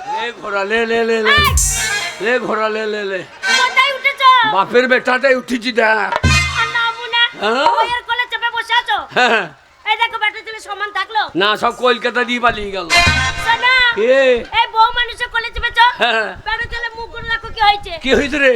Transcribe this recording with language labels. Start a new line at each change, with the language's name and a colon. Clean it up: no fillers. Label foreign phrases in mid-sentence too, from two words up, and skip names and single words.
Bangla: ঘোড়া লে লে লে লে লে ঘোড়া লে লে লে কোথায় উঠেছ? বাপের বেটাটাই উঠেছি দেখ। না মুনা হ্যাঁ? ওয়ের কোলে চেপে বসে আছো? হ্যাঁ এই দেখো বেটা ছেলে সমান থাকলো না সব কলকাতা দিয়ে পালিয়ে গেল। শোনো কে? এই বউ মানুষের কোলে চেপেছো হ্যাঁ। বেটা ছেলে মুখগুলো দেখো কি হয়েছে, কি হয়েছে রে?